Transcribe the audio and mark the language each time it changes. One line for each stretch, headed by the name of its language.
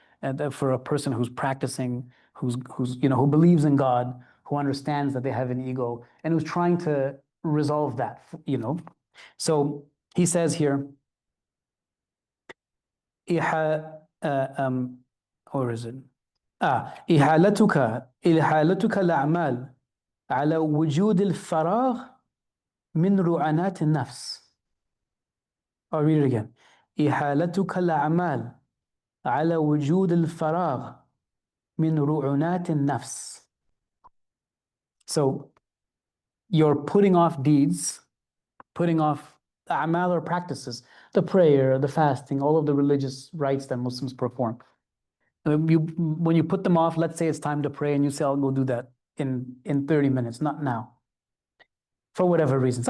English: And for a person who's practicing, who believes in God, who understands that they have an ego, and who's trying to resolve that, So he says here, or is it?
Arabic: إحالتك الأعمال على وجود الفراغ من رعنات النفس.
English: I'll read it again.
Arabic: إحالتك الأعمال على وجود الفراغ من رعنات النفس.
English: So you're putting off deeds, putting off a'mal or practices, the prayer, the fasting, all of the religious rites that Muslims perform. When you put them off, let's say it's time to pray and you say, I'll go do that in 30 minutes, not now. For whatever reason.